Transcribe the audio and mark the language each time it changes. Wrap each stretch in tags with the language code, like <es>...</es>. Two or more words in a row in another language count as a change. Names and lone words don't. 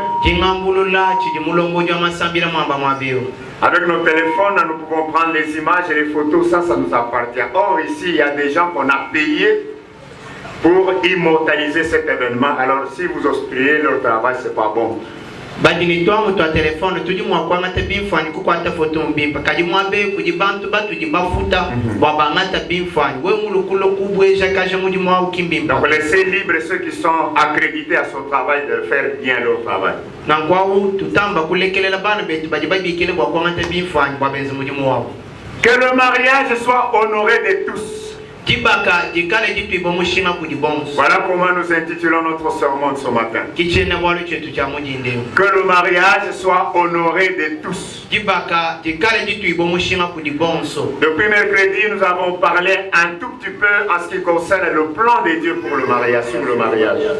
<fr>Avec nos téléphones, nous pouvons prendre les images et les photos, ça nous appartient. Or, ici, il y a des gens qu'on a payés pour immortaliser cet événement. Alors, si vous obstruez leur travail, c'est pas bon.</fr> <lu>Badini toi moto telefone tudi mwa kwa ngata bimfani kukwata foto mbimba kadi mwabe kudi bantu batu di bafuta baba ngata bimfani we mulukulo kubweja kaje mudi mwa ukimbimba.</lu> <fr>Donc laissez libre ceux qui sont accrédités à son travail de faire bien leur travail.</fr> <lu>Nangwa u tutamba kulekelela bana betu badi babikele kwa ngata bimfani kwa benzi mudi mwa.</lu> <fr>Que le mariage soit honoré de tous. Voilà comment nous intitulons notre sermon ce matin. Que le mariage soit honoré de tous. Depuis mercredi, nous avons parlé un tout petit peu en ce qui concerne le plan de Dieu pour le mariage, sur le mariage.</fr>